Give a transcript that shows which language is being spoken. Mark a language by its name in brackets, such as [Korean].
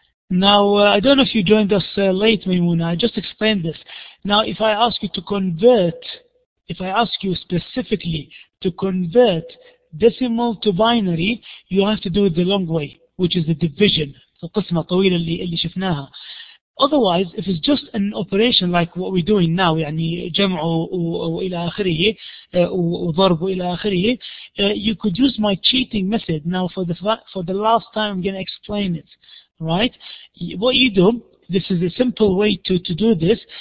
[English] Now, I don't know if you joined us late, Maimuna. I just explained this. Now, if I ask you to convert, if I ask you specifically to convert decimal to binary, you have to do it the long way, which is the division. [Arabic] القسمة الطويلة اللي شفناها. [English] Otherwise, if it's just an operation like what we're doing now, [Arabic] يعني جمع وإلى آخره وضرب وإلى آخره, [English] you could use my cheating method. Now, for the last time, I'm going to explain it. Right? What you do, this is a simple way to do this.